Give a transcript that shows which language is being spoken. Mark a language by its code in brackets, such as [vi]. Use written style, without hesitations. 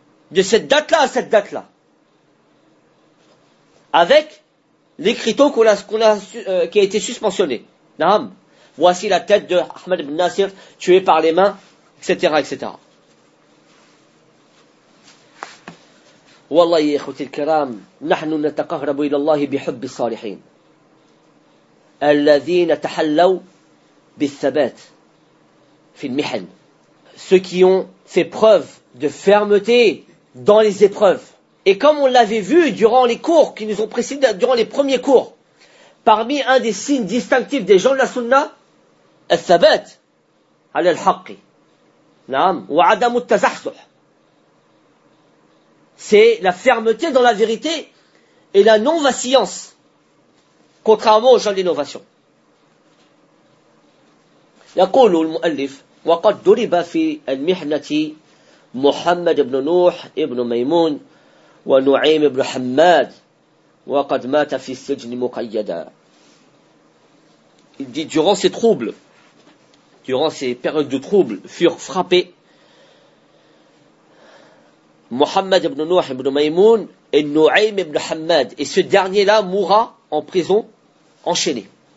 [fr] De cette date-là à cette date-là. Avec l'écriteau qui a été suspensionné. Naam. Voici la tête de Ahmad ibn Nasir, tuée par les mains, etc., etc. [ar] والله يا إخوتي الكرام نحن نتقرب إلى الله بحب الصالحين الذين تحلوا بالثبات في المحن. [fr] Ceux qui ont fait preuve de fermeté dans les épreuves. Et comme on l'avait vu durant les cours qui nous ont précédés, durant les premiers cours, parmi un des signes distinctifs des gens de la sunna, [ar] الثبات على الحق. نعم. وعدم التزحزح. [fr] C'est la fermeté dans la vérité et la non-vacillance, contrairement aux gens d'innovation. [ar] يقول المؤلف وقد ضرب في المحنة محمد بن نوح ابن ميمون ونعيم بن حماد وقد مات في السجن مقيدا. [fr] Il dit durant ces troubles, durant ces périodes de troubles, furent frappés Muhammad ibn Nuh ibn Maymoun et Nu'aym ibn Hammad. Et ce dernier-là mourra en prison, enchaîné.